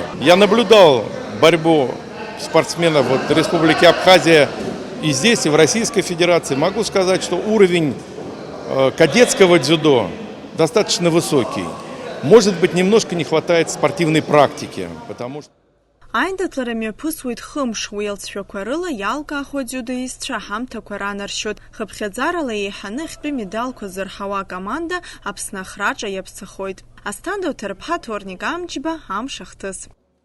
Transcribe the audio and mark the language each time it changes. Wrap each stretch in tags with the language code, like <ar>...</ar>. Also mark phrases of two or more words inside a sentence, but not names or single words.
<ru>Я наблюдал борьбу спортсменов в Республике Абхазия и здесь, и в Российской Федерации. Могу сказать, что уровень кадетского дзюдо достаточно высокий. Может быть, немножко не хватает спортивной практики, потому что...</ru> <ab>Аиндаҭлара мҩаԥысуеит хымш, уи алҵшәақәа рыла иалкаахо адзиудоистцәа ҳамҭақәа ранаршьоит. Хыԥхьаӡарала еиҳаны ахьтәы медалқәа зырҳауа акоманда Аԥсны ахраҿ аиаԥсахоит. Асҭанда Уҭарԥҳа, Ҭорник Амҷба, Амш ахҭыс.</ab>